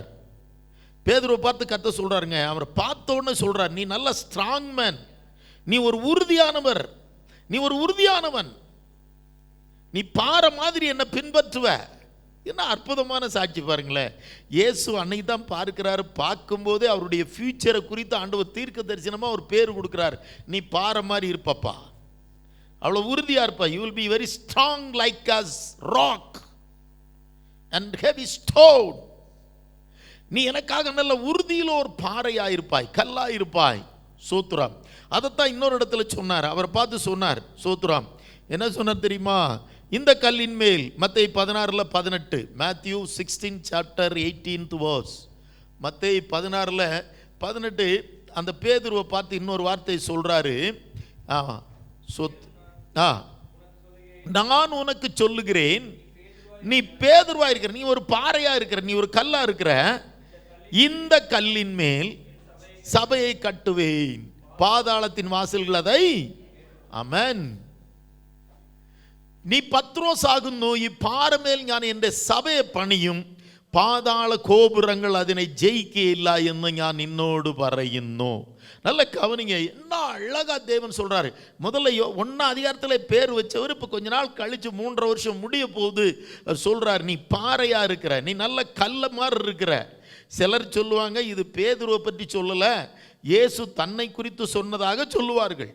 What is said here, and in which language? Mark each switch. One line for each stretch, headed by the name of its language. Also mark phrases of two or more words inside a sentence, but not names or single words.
Tamil: பேதுருவை பார்த்து கர்த்தர் சொல்றாருங்க, அவரை பார்த்த உடனே சொல்றார், நீ நல்ல
English: strong man,
Tamil: நீ ஒரு உறுதியானவர், நீ ஒரு உறுதியானவன், நீ பாறை மாதிரி என்ன பின்பற்றுவ. என்ன அற்புதமான சாட்சி பாருங்களேன். இயேசு அன்னைக்கு தான் பார்க்கிறாரு. பார்க்கும்போதே அவருடைய ஃபியூச்சரை குறித்து ஆண்டவர் தீர்க்க தரிசனமாக ஒரு பேர் கொடுக்குறார். நீ பாறை மாதிரி இருப்பப்பா, அவ்வளோ உறுதியாக இருப்பா.
English: You will be very strong like as rock and heavy stone.
Tamil: நீ எனக்காக நல்ல உறுதியில் ஒரு பாறையாக இருப்பாய், கல்லாக இருப்பாய். சோத்ராம். அதைத்தான் இன்னொரு இடத்துல சொன்னார். அவரை பார்த்து சொன்னார், சோத்ராம். என்ன சொன்னார் தெரியுமா? இந்த கல்லின் மேல், மத்தேயு 16:18, மேத்யூ 16
English: chapter 18th verse,
Tamil: மத்தேயு 16:18, அந்த பேதுருவை பார்த்து இன்னொரு வார்த்தை சொல்றாரு. நான் உனக்கு சொல்லுகிறேன், நீ பேதுருவா இருக்கிற, நீ ஒரு பாறையா இருக்கிற, நீ ஒரு கல்லா இருக்கிற, இந்த கல்லின் மேல் சபையை கட்டுவேன், பாதாளத்தின் வாசல்கள் அதை.
Malayalam: ആമേൻ. നീ പത്രോസാകുന്നു, ഈ പാറമേൽ ഞാൻ എൻ്റെ സഭയെ പണിയും, പാതാള
Tamil: கோபுரங்கள் அதனை ஜெயிக்கல
Malayalam: എന്ന് ഞാൻ നിന്നോട് പറയുന്നു.
Tamil: நல்ல கவனிங்க, என்ன அழகா தேவன் சொல்றாரு. முதல்ல 1 அதிகாரத்தில் பேர் வச்சவர் இப்போ கொஞ்ச நாள் கழிச்சு 3.5 வருஷம் முடிய போகுது சொல்றாரு, நீ பாறையா இருக்கிற, நீ நல்ல கல்ல மாதிரி இருக்கிற. சிலர் சொல்லுவாங்க இது பேதுருவை பற்றி சொல்லல, இயேசு தன்னை குறித்து சொன்னதாக சொல்லுவார்கள்.